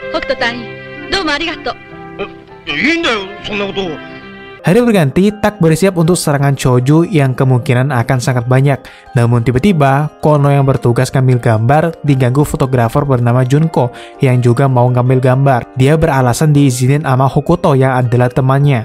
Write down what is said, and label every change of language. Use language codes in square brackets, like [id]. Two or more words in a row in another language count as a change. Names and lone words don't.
[ja] ト隊員、どうもありがとう。いいんだよ、そんなこと。 [id] Hari berganti, Tak bersiap untuk serangan Choju yang kemungkinan akan sangat banyak. Namun tiba-tiba, Kono yang bertugas ngambil gambar diganggu fotografer bernama Junko yang juga mau ngambil gambar. Dia beralasan diizinin sama Hokuto yang adalah temannya.